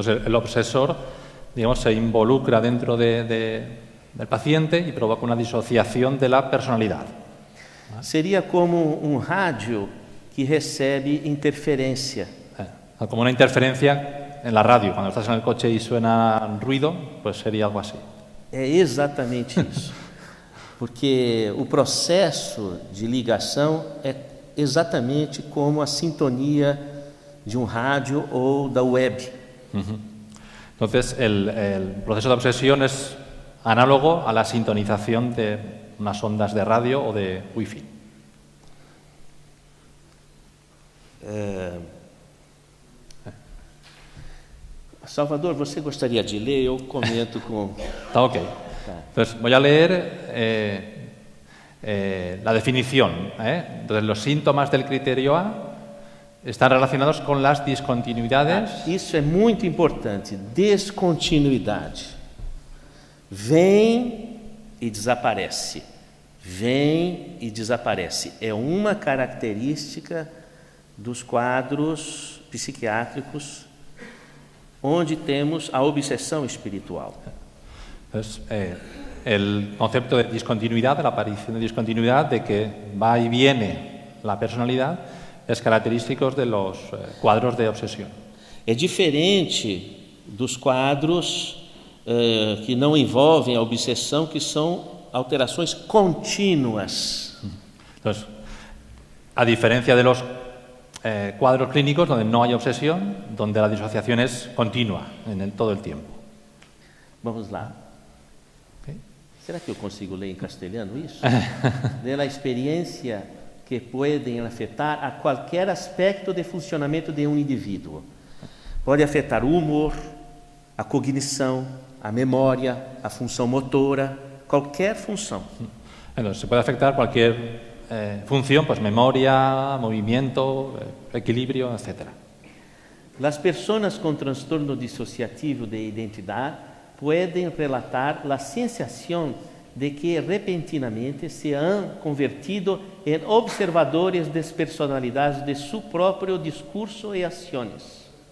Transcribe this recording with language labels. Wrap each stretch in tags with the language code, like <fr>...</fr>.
<es>Entonces el obsesor, digamos, se involucra dentro del paciente y provoca una disociación de la personalidad.</es> <pt>Seria como um rádio que recebe interferência.</pt> <es>Como una interferencia en la radio. Cuando estás en el coche y suena ruido, pues sería algo así.</es> <pt>É exatamente isso. Porque o processo de ligação é exatamente como a sintonia de um rádio ou da web.</pt> <es>Entonces, el proceso de obsesión es análogo a la sintonización de unas ondas de radio o de wifi.</es> <pt>Salvador, você gostaria de ler? Eu comento com... Está ok.</pt> <es>Entonces, voy a leer la definición. Entonces, los síntomas del criterio A están relacionados con las discontinuidades.</es> <pt>Isso é muito importante. Descontinuidade. Vem e desaparece. Vem e desaparece. É uma característica dos quadros psiquiátricos onde temos a obsessão espiritual.</pt> <es>Entonces, el concepto de discontinuidad, de la aparición de discontinuidad, de que va y viene la personalidad, es característico de los cuadros de obsesión.</es> <pt>É diferente dos quadros que não envolvem a obsessão, que são alterações contínuas.</pt> <es>Entonces, a diferencia de los cuadros clínicos donde no hay obsesión, donde la disociación es continua todo el tiempo.</es> <pt>Vamos lá. Será que eu consigo ler em castelhano isso? De la experiência que podem afetar a qualquer aspecto de funcionamento de um indivíduo. Pode afetar o humor, a cognição, a memória, a função motora, qualquer função.</pt> <es>Entonces, se puede afectar cualquier función, pues memoria, movimiento, equilibrio, etc. Las personas</es> <pt>com transtorno dissociativo de identidade podem relatar a sensação de que repentinamente</pt> <es>se han convertido</es> <pt>em observadores despersonalizados de seu próprio discurso e ações.</pt>